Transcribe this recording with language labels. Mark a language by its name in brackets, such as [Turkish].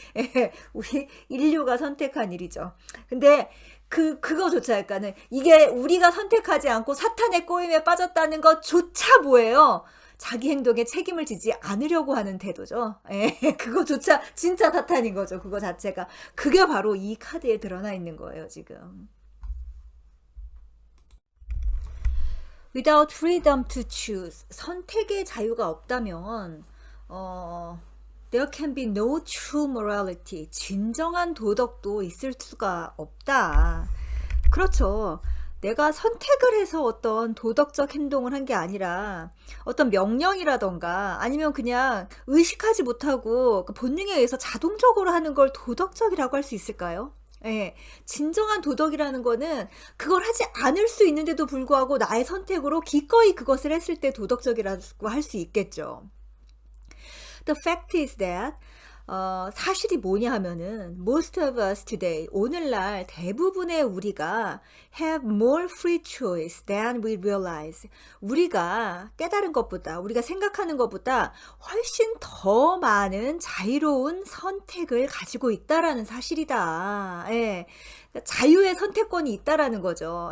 [Korean] 예, 우리 인류가 선택한 일이죠. 근데 그거조차 할까는 이게 우리가 선택하지 않고 사탄의 꼬임에 빠졌다는 것조차 뭐예요? 자기 행동에 책임을 지지 않으려고 하는 태도죠. 예, 그거조차 진짜 사탄인 거죠. 그거 자체가. 그게 바로 이 카드에 드러나 있는 거예요, 지금. [English] Without freedom to choose, [Korean] 선택의 자유가 없다면 [English] there can be no true morality, [Korean] 진정한 도덕도 있을 수가 없다. 그렇죠. 내가 선택을 해서 어떤 도덕적 행동을 한 게 아니라 어떤 명령이라던가 아니면 그냥 의식하지 못하고 본능에 의해서 자동적으로 하는 걸 도덕적이라고 할 수 있을까요? 예, 진정한 도덕이라는 거는 그걸 하지 않을 수 있는데도 불구하고 나의 선택으로 기꺼이 그것을 했을 때 도덕적이라고 할 수 있겠죠. [English] The fact is that [Korean] 사실이 뭐냐 하면은 [English] most of us today, [Korean] 오늘날 대부분의 우리가 [English] have more free choice than we realize. [Korean] 우리가 깨달은 것보다, 우리가 생각하는 것보다 훨씬 더 많은 자유로운 선택을 가지고 있다라는 사실이다. 예. 자유의 선택권이 있다라는 거죠.